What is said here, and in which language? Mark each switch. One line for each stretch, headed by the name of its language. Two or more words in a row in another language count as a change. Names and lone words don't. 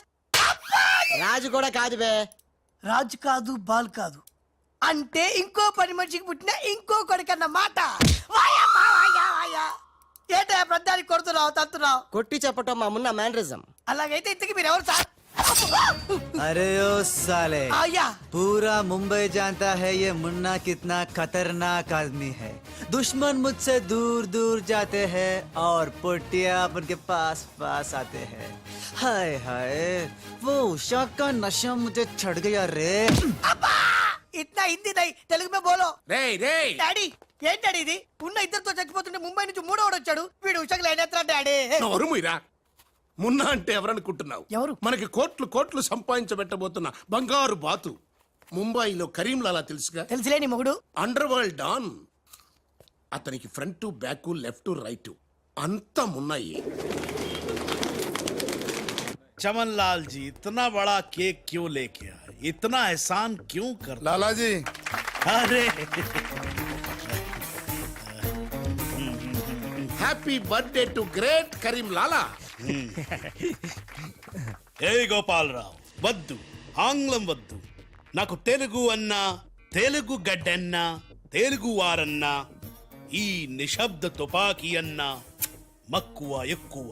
Telugu: రాజు కూడా కాదు బే. రాజు కాదు, బాల్ కాదు అంటే ఇంకో పని మనిషికి పుట్టిన ఇంకో కొడుకన్న మాట. ఏంటా ప్రధానికి కొడుతున్నావు, తత్తున్నావు? కొట్టి చెప్పటం మా మున్న మేనరిజం. అలాగైతే ఇంతకి మీరు ఎవరు సార్?
Hindi: अरे ओ साले, आया पूरा मुंबई जानता है ये मुन्ना कितना खतरनाक आदमी है. दुश्मन मुझसे दूर दूर जाते हैं और पुटिया उनके पास पास आते हैं. हाय हाय, वो उषा का नशा मुझे चढ़ गया रे.
Telugu: అబ్బా! ఇట్లా
Hindi: हिंदी नहीं, तेलुगु में बोलो.
Telugu: రేయ్ రేయ్, డాడీ ఏంటడి ఇది? ఉన్న ఇద్దరితో చచ్చిపోతుంటే ముంబై నుంచి మూడోడు వచ్చాడు. వీడు ఉషకు లేనేత్రా డాడీ. నోరు మూయరా. మున్నా అంటే ఎవరనుకుంటున్నావు? ఎవరు? మనకి కోట్లు కోట్లు సంపాదించబెట్టబోతున్న బంగారు బాతు. ముంబైలో కరీంలాలా తెలుసుగా? తెలుసులేని మొగుడు.
English: underworld don.
Telugu: అతనికి
English: front back left right
Telugu: అంతా మున్నాయి.
Hindi: चमन लाल जी, इतना बड़ा केक क्यों लेके आए? इतना एहसान क्यों कर? लाला जी अरे
English: happy birthday to great Karim Lala.
Telugu: ఏ గోపాలరావు వద్దు, ఆంగ్లం వద్దు. నాకు తెలుగు అన్నా, తెలుగు గడ్డన్నా, తెలుగు వారన్నా, ఈ నిశ్శబ్ద తుపాకీ అన్నా మక్కువ ఎక్కువ.